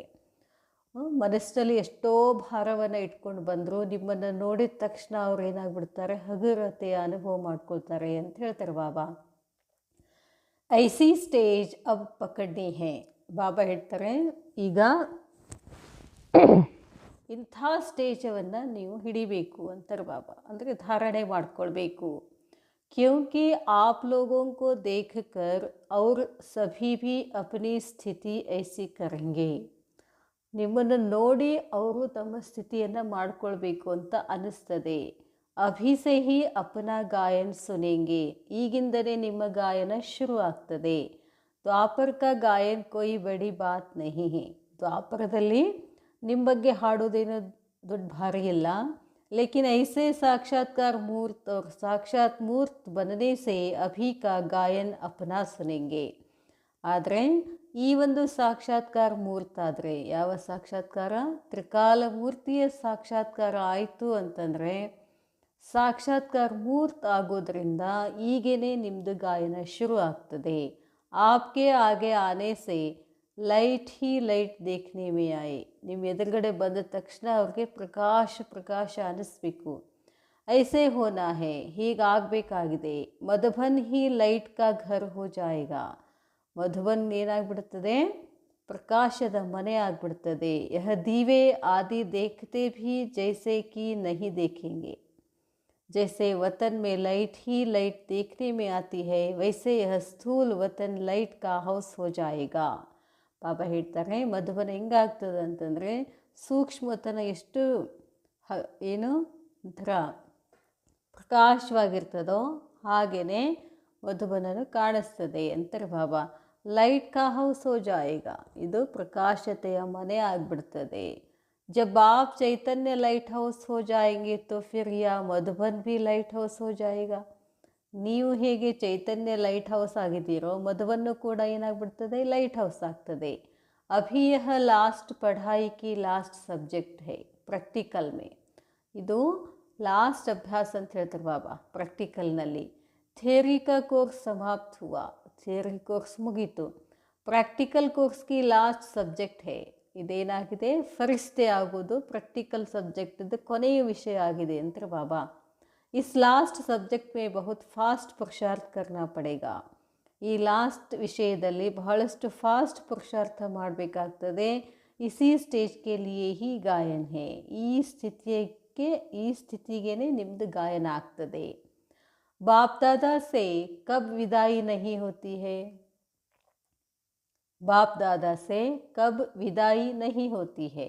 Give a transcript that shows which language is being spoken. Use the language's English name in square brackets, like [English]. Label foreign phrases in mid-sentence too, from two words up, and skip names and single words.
[Kannada] ಮನಸ್ಸಲ್ಲಿ ಎಷ್ಟೋ ಭಾರವನ್ನು ಇಟ್ಕೊಂಡು ಬಂದರು, ನಿಮ್ಮನ್ನು ನೋಡಿದ ತಕ್ಷಣ ಅವ್ರು ಏನಾಗ್ಬಿಡ್ತಾರೆ, ಹಗುರತೆಯ ಅನುಭವ ಮಾಡ್ಕೊಳ್ತಾರೆ ಅಂತ ಹೇಳ್ತಾರೆ ಬಾಬಾ. [Hindi] ऐसी स्टेज अब पकड़नी है. [Kannada] ಬಾಬಾ ಹೇಳ್ತಾರೆ, ಈಗ ಇಂಥ ಸ್ಟೇಜವನ್ನು ನೀವು ಹಿಡಿಬೇಕು ಅಂತಾರೆ ಬಾಬಾ. ಅಂದರೆ ಧಾರಣೆ ಮಾಡ್ಕೊಳ್ಬೇಕು. [Hindi] क्योंकि आप लोगों को देखकर और सभी भी अपनी स्थिति ऐसी करेंगे. [Kannada] ನಿಮ್ಮನ್ನು ನೋಡಿ ಅವರು ತಮ್ಮ ಸ್ಥಿತಿಯನ್ನು ಮಾಡಿಕೊಳ್ಬೇಕು ಅಂತ ಅನ್ನಿಸ್ತದೆ. [Hindi] अभी से ही अपना गायन सुनेंगे. [Kannada] ಈಗಿಂದಲೇ ನಿಮ್ಮ ಗಾಯನ ಶುರು ಆಗ್ತದೆ. [Hindi] द्वापर का गायन कोई बड़ी बात नहीं है. [Kannada] ದ್ವಾಪರದಲ್ಲಿ ನಿಮ್ಮ ಬಗ್ಗೆ ಹಾಡೋದೇನು ದೊಡ್ಡ ಭಾರಿ ಇಲ್ಲ. [Hindi] लेकिन ऐसे साक्षात्कार मूर्त और साक्षात मूर्त बनने से अभी का गायन अपना सुनेंगे. [Kannada] ಆದರೆ ಈ ಒಂದು ಸಾಕ್ಷಾತ್ಕಾರ ಮೂರ್ತ ಆದರೆ, ಯಾವ ಸಾಕ್ಷಾತ್ಕಾರ, ತ್ರಿಕಾಲ ಮೂರ್ತಿಯ ಸಾಕ್ಷಾತ್ಕಾರ ಆಯಿತು ಅಂತಂದರೆ, ಸಾಕ್ಷಾತ್ಕಾರ ಮೂರ್ತ ಆಗೋದ್ರಿಂದ ಈಗೇನೆ ನಿಮ್ಮದು ಗಾಯನ ಶುರು ಆಗ್ತದೆ. [Hindi] आपके आगे आने से लाइट ही लाइट देखने में आए. [Kannada] ನಿಮ್ಮ ಎದುರುಗಡೆ ಬಂದ ತಕ್ಷಣ ಅವ್ರಿಗೆ ಪ್ರಕಾಶ ಅನ್ನಿಸ್ಬೇಕು. [Hindi] ऐसे होना है, ಹೀಗಾಗಬೇಕಾಗಿದೆ. मधुबन ही लाइट का घर हो जाएगा. [Kannada] ಮಧುಬನ್ ಏನಾಗ್ಬಿಡ್ತದೆ, ಪ್ರಕಾಶದ ಮನೆ ಆಗಿಬಿಡ್ತದೆ. [Hindi] यह दीवे आदि देखते भी जैसे कि नहीं देखेंगे. जैसे वतन में लाइट ही लाइट देखने में आती है, वैसे यह स्थूल वतन लाइट का हाउस हो जाएगा. [Kannada] ಬಾಬಾ ಹೇಳ್ತಾರೆ, ಮಧುಬನ ಹೆಂಗಾಗ್ತದೆ ಅಂತಂದರೆ, ಸೂಕ್ಷ್ಮತನ ಎಷ್ಟು ಏನು ಒಂಥರ ಪ್ರಕಾಶವಾಗಿರ್ತದೋ ಹಾಗೆಯೇ ಮಧುಬನನು ಕಾಣಿಸ್ತದೆ ಅಂತಾರೆ ಬಾಬಾ. [Hindi] लाइट का हाउस हो जाएगा. [Kannada] ಇದು ಪ್ರಕಾಶತೆಯ ಮನೆ ಆಗಿಬಿಡ್ತದೆ. [Hindi] जब आप चैतन्य [English] light house [Hindi] हो जाएंगे तो फिर यह मधुबन भी [English] light house [Hindi] हो जाएगा. [Kannada] ನೀವು ಹೇಗೆ ಚೈತನ್ಯ [English] light house [Kannada] ಆಗಿದ್ದೀರೋ, ಮಧುವನ್ನು ಕೂಡ ಏನಾಗ್ಬಿಡ್ತದೆ, [English] light house [Kannada] ಆಗ್ತದೆ. [Hindi] अभी यह लास्ट पढ़ाई की [English] last subject [Hindi] है प्रैक्टिकल में. [Kannada] ಇದು ಲಾಸ್ಟ್ ಅಭ್ಯಾಸ ಅಂತ ಹೇಳ್ತಾರೆ ಬಾಬಾ. [Hindi] ಪ್ರಾಕ್ಟಿಕಲ್ನಲ್ಲಿ थ्योरी का कोर्स समाप्त हुआ. [Kannada] ಥಿಯರಿ ಕೋರ್ಸ್ ಮುಗೀತು. [English] practical course [Hindi] ಕಿ [English] last subject [Hindi] ಹೇ. [Kannada] ಇದೇನಾಗಿದೆ, ಫರಿಸ್ತೆ ಆಗೋದು [English] practical subject [Kannada] ಕೊನೆಯ ವಿಷಯ ಆಗಿದೆ ಅಂತಾರೆ ಬಾಬಾ. [Hindi] इस [English] last subject [Hindi] में बहुत फास्ट पुरुषार्थ करना पड़ेगा. [Kannada] ಈ ಲಾಸ್ಟ್ ವಿಷಯದಲ್ಲಿ ಬಹಳಷ್ಟು ಫಾಸ್ಟ್ ಪುರುಷಾರ್ಥ ಮಾಡಬೇಕಾಗ್ತದೆ. [Hindi] इसी स्टेज के लिए ही गायन है. [Kannada] ಈ ಸ್ಥಿತಿಯ ಈ ಸ್ಥಿತಿಗೇನೆ ನಿಮ್ಮದು ಗಾಯನ ಆಗ್ತದೆ. [Hindi] बापदादा से कब विदाई नहीं होती है, बापदादा से कब विदाई नहीं होती है.